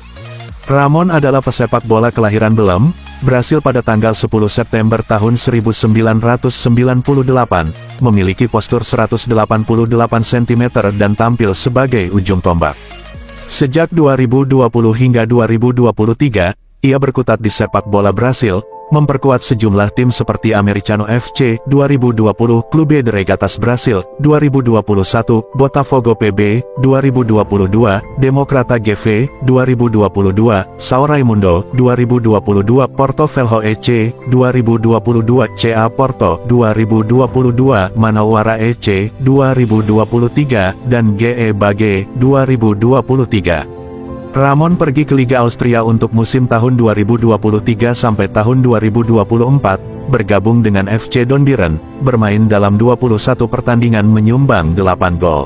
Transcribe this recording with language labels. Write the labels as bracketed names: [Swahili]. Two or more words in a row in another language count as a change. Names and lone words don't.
[Indonesian] Ramon adalah pesepak bola kelahiran Belem, Brasil pada tanggal 10 September tahun 1998, memiliki postur 188 cm dan tampil sebagai ujung tombak. Sejak 2020 hingga 2023, ia berkutat di sepak bola Brasil, memperkuat sejumlah tim seperti Americano FC, 2020, Clube de Regatas Brasil, 2021, Botafogo PB, 2022, Demokrata GV, 2022, São Raimundo, 2022, Porto Velho EC, 2022, CA Porto, 2022, Manawara EC, 2023, dan GE Bage, 2023. Ramon pergi ke Liga Austria untuk musim tahun 2023 sampai tahun 2024, bergabung dengan FC Donbiren, bermain dalam 21 pertandingan menyumbang 8 gol.